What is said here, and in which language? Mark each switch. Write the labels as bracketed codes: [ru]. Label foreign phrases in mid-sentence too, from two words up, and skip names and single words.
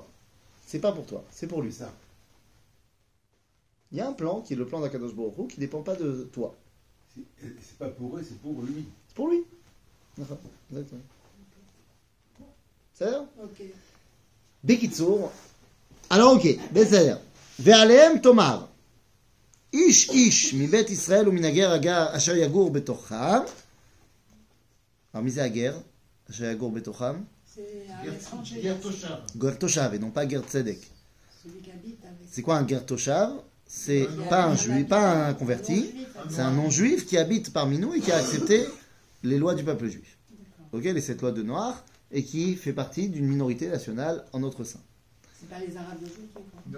[fr] C'est pas pour toi, c'est pour lui. Ça. Il y a un plan qui est le plan d' [he] הקדוש ברוך הוא, [fr] qui ne dépend pas de toi. C'est pas pour eux, c'est pour lui. C'est pour lui. D'accord, exactement. C'est ça? Ok. Bekitsour. Alors, [he] ok, בסדר. ועליהם תאמר, איש איש מבית ישראל ומן הגר אשר יגור בתוכם. [fr] Alors, [he] מי זה הגר? אשר יגור בתוכם? [fr] C'est à l'étranger. [he] גר תושב. גר תושב, [fr] et non pas [he] גר צדק. [fr] Celui qui habite avec. C'est quoi un [he] גר תושב? [fr] C'est Un pas un habitant, juif, pas un converti. non-juif, C'est un non-juif qui habite parmi nous et qui a accepté les lois du peuple juif. Ok, les 7 lois de Noir, et qui fait partie d'une minorité nationale en notre sein. C'est pas les Arabes d'aujourd'hui, quoi.